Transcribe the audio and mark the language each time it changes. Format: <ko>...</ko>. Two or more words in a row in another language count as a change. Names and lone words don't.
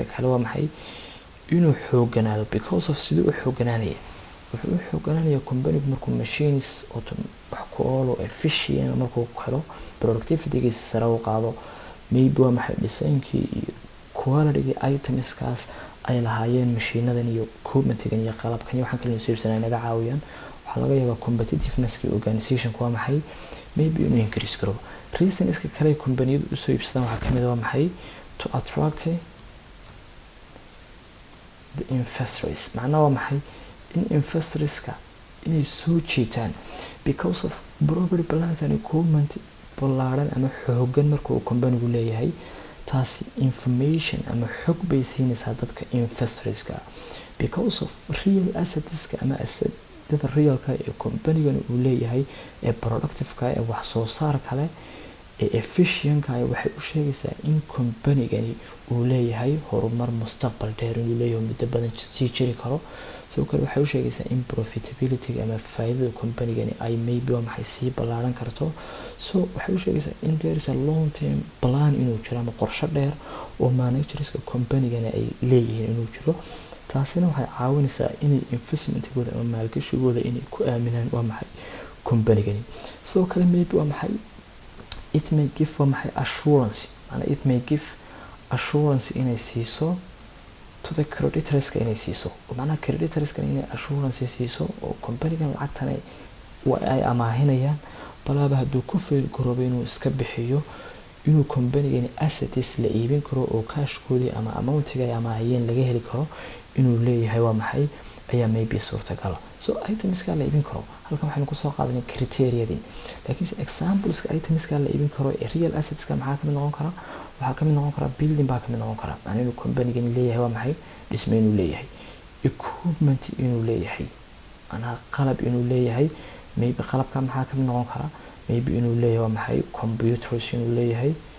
<so>kale waa maxay inuu xooganaado</so> <en>because of</en> <so>siduu u xooganaanaya wuxuu u xooganaanaya company-gu markuu machines oo wax ku oolo efficient markuu helo productivity-giisa sare u qaado maybe waa maxay design-kii iyo quality items-kaas ay lahaayeen mashiinadan iyo equipment-gan iyo qalabkan iyo waxaan kale soo iibsanay naga caawiyaan waxaa laga yaabaa competitiveness-ka organization-ku waa maxay maybe inuu increase karo reason-iska kale company-yadu u soo iibsadaan waxaa kamid ah waa maxay</so> <en>to attract the investors</en> <so>macnaha waa maxay in investorska inay soo jiitaan</so> <en>because of property plant and</en> <so>equipment ballaaran ama xoogan marka uu company-gu leeyahay taasi information ama xog bay siinaysaa dadka investorska</so> <en>because of real</en> <so>assetska ama assetada realka ee company-gan uu leeyahay ee productive-ka ee wax soo saar kale ee efficient-ka waxay u sheegaysaa in company-gani uu leeyahay horumar mustaqbal dheer inuu leeyahay muddo badan sii jiri karo sidoo kale waxay u sheegaysaa in profitability ama faa'iidada company-gani ay maybe waa maxay sii ballaaran karto so waxay u sheegaysaa in</so> <en>there is a long term plan</en> <so>inuu jiro ama qorshe dheer oo managerska company-gani ay leeyihiin inuu jiro taasina waxay caawinaysaa inay investment-gooda ama maalgashigooda inay ku aaminaan waa maxay company-gani sidoo kale maybe waa maxay</so> <en>it may give</en> <so>waa maxay</so> <en>assurance and it may give assurance</en> <so>inay siiso</so> <en>to the</en> <so>creditors-ka inay siiso macnaha creditors-ka inay assurance siiso oo company-gan lacagtan ay amaahinayaan balaaba hadduu ku fail garoobo inuu iska bixiyo inuu company-gani assets la iibin karo oo cash-koodii ama amount-ga ay amaahiyeen laga heli karo inuu leeyahay waa maxay ayaa maybe suurtagal so items-ka la iibin karo halkan waxaynu kusoo qaadanay criteria-dii laakiinse examples-ka items-ka la iibin karo ee real assets-ka maxaa kamid noqon kara waxaa kamid noqon kara building baa kamid noqon kara macnaha inuu company-gani leeyahay waa maxay dhisme inuu leeyahay equipment inuu leeyahay macnaha qalab inuu leeyahay maybe qalabka maxaa kamid noqon kara maybe inuu leeyahay waa maxay computers inuu leeyahay</so>